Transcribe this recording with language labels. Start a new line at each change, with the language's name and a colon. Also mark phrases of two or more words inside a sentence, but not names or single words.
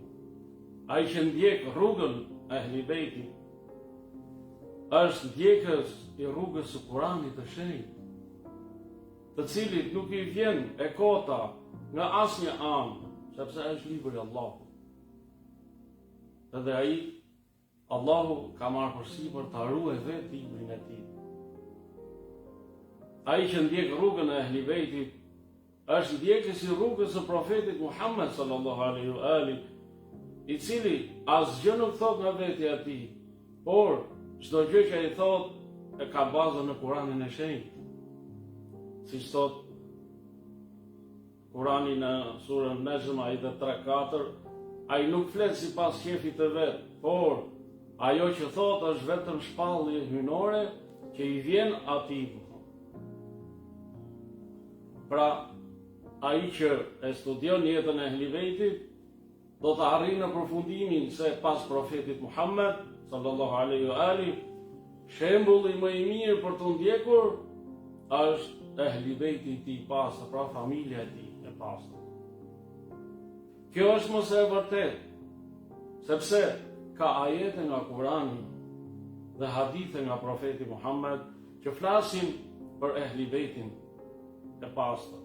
Albanian: Ai që ndjek rrugën e ehli bejtit është ndjekës i rrugës së Kuranit të shenjtë, të cilit nuk i vjen e kota nga asnjë anë, sepse është libri i Allahut. Edhe ai, Allahu ka marrë përsipër ta ruajë vetë librin e tij. Ai që ndjek rrugën e ehli bejtit është ndjekës i rrugës së profetit Muhammed
Arabic: صلى الله عليه وآله,
Albanian: i cili asgjë nuk thot nga vetja e tij, por çdo gjë që ai thot e ka bazën në Kuranin e shenjtë. Siç thot Kurani në surën Najm ajete 3-4, ai nuk flet sipas shefit të vet, por ajo që thot është vetëm shpallje hynore që i vjen atij. Pra, ai që e studion jetën e ehli bejtit do të arrijë në përfundimin se pas profetit Muhammed
Arabic: صلى الله عليه وآله,
Albanian: shembulli më i mirë për të ndjekur është ehli bejti i tij pastër, pra familja e tij e pastër. Kjo është mos e vërtet, sepse ka ajete nga Kurani dhe hadithe nga profeti Muhammed që flasin për ehli bejtin e pastër.